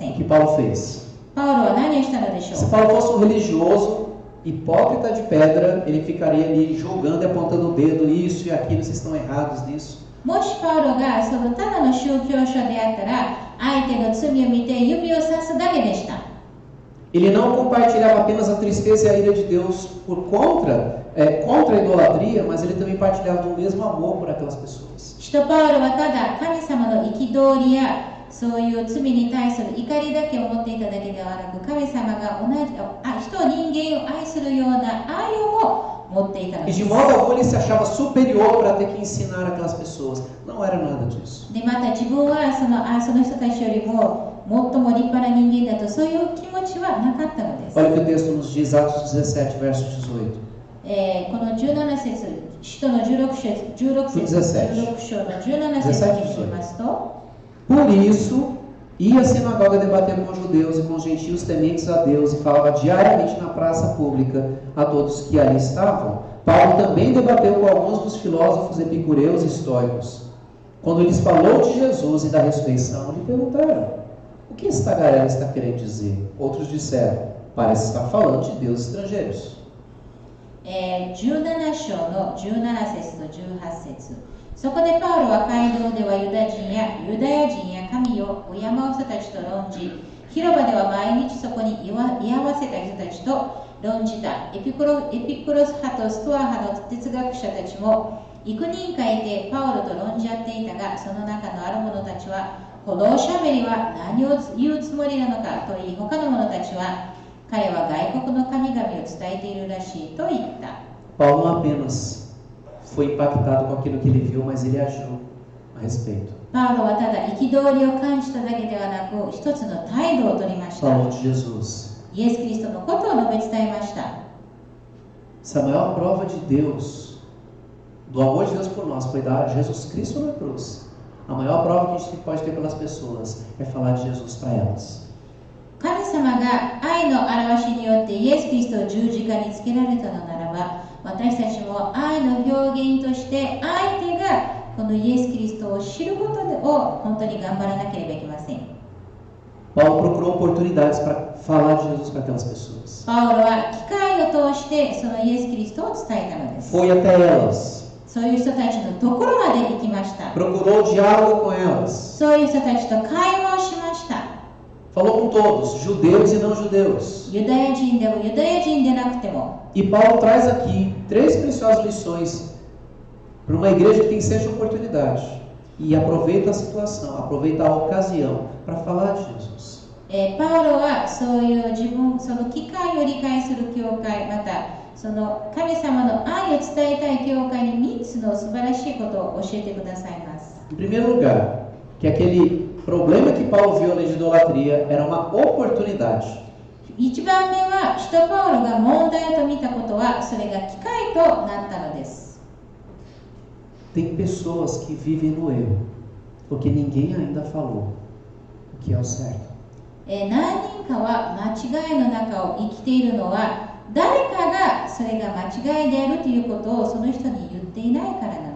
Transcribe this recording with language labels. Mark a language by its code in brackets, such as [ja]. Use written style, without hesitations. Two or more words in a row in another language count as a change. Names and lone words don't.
[pt] O ん。 que Paulo fez? [ja] パウロは何をしたのでしょ [pt] Se [ja] うか。 [pt] Paulo fosse um religioso, hipócrita de pedra, ele ficaria ali julgando e apontando o dedo, isso e aquilo, vocês estão errados nisso. [ja] もしパウロがそのただの宗教書であったら相手の罪を見て指をさすだけでした。 [pt] Ele não compartilhava apenas a tristeza e a ira de Deus contra a idolatria, mas ele também partilhava do mesmo amor por aquelas pessoas. [ja] 使徒パウロはただ神様の憤りやそういう罪に対する怒りだけを持っていただけではなく、神様が人間を愛するような愛をも持っていたの [pt] E [ja] です。 [pt] de modo algum ele se achava superior para ter que ensinar aquelas pessoas. Não era nada disso. [ja] でまた自分はその人たちよりも最も立派な人間だとそういう気持ちはなかったのです。 [pt] Olha o que o texto nos diz, Atos 17, verso 18. [ja] この17節、使徒の16章の17節に見ますと、 [pt] Por isso, ia à sinagoga debater com os judeus e com os gentios tementes a Deus e falava diariamente na praça pública a todos que ali estavam. Paulo também debateu com alguns dos filósofos epicureus e estoicos. Quando lhes falou de Jesus e da ressurreição, lhe perguntaram: O que esta galera está querendo dizer? Outros disseram, parece estar falando de deuses estrangeiros. [ja] 17 章の17節と18節。そこでパウロは街道ではユダヤ人や神を敬う人たちと論じ、広場では毎日そこに居合わせた人たちと論じた。エピクロス派とストア派の哲学者たちも幾人かいてパウロと論じ合っていたが、その中のある者たちは、このおしゃべりは何を言うつもりなのかと言い、他の者たちは、彼は外国の神々を伝えているらしいと言った。 [pt] Paulo não apenas foi impactado com aquilo que ele viu, mas ele agiu a respeito. [ja] パウロはただ憤りを感じただけではなく、一つの態度を取りました。 [pt] Falou de Jesus. [ja] イエス・キリストのことを述べ伝えました。 [pt] Essa maior prova de Deus, do amor de Deus por nós, foi dar Jesus Cristo na cruz. A maior prova que a gente pode ter pelas pessoas é falar de Jesus para elas. [ja] 神様が愛の表しによってイエス・キリストを十字架につけられたのならば、私たちも愛の表現として相手がこのイエス・キリストを知ることを本当に頑張らなければいけません。 [pt] Paulo procurou oportunidades para falar de Jesus para aquelas pessoas. [ja] パウロは機会を通してそのイエス・キリストを伝えたのです。 [pt] Foi até elas. [ja] そういう人たちのところまで行きました。 [pt] Procurou diálogo com elas. [ja] そういう人たちと会話をしました。 [pt] Falou com todos, judeus e não judeus. [ja] ユダヤ人でもユダヤ人でなくても。 [pt] E Paulo traz aqui 3 preciosas lições para uma igreja que tem 7 oportunidades. E aproveita a situação, aproveita a ocasião para falar de Jesus. [ja] パウロはそういうその機会を理解する教会、またその神様の愛を伝えたい教会に3つの素晴らしいことを教えてくださいます。 [pt] Em primeiro lugar, que aquele problema que Paulo viu na idolatria era uma oportunidade. [ja] 1 番目は、使徒パウロが問題と見たことは、それが機会となったのです。 [pt] Tem pessoas que vivem no erro, porque ninguém ainda falou o que é o certo. [ja] 何人かは間違いの中を生きているのは、誰かがそれが間違いであるということをその人に言っていないからなの